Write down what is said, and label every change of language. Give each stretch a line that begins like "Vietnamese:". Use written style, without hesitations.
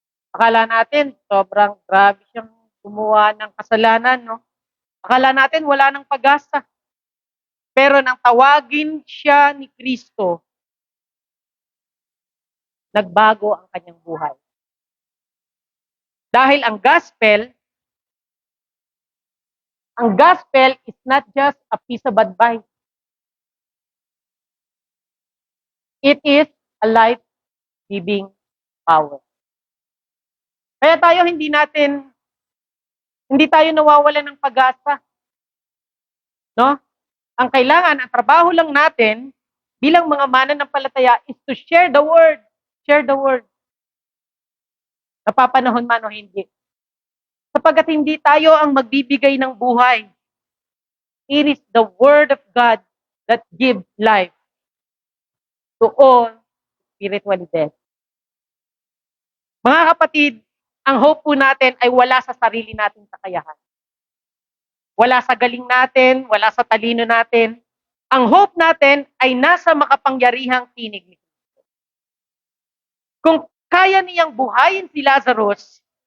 Filipino: Akala natin sobrang grabe siyang gumawa ng kasalanan, no? Akala natin wala nang pag-asa. Pero nang tawagin siya ni Kristo, nagbago ang kanyang buhay. Dahil ang
English: gospel is not just a piece of advice. It is a life-giving power.
Filipino: Kaya tayo hindi tayo nawawalan ng pag-asa. No? Ang kailangan, ang trabaho lang natin bilang mga mananampalataya
English: is to share the word.
Filipino: Share the word. Napapanahon man o hindi. Sapagkat hindi tayo ang magbibigay ng buhay.
English: It is the word of God that gives life to all spiritually dead.
Filipino: Mga kapatid, ang hope po natin ay wala sa sarili nating kakayahan. Wala sa galing natin, wala sa talino natin. Ang hope natin ay nasa makapangyarihang tinig ni Kristo. Kung kaya niyang buhayin si Lazarus,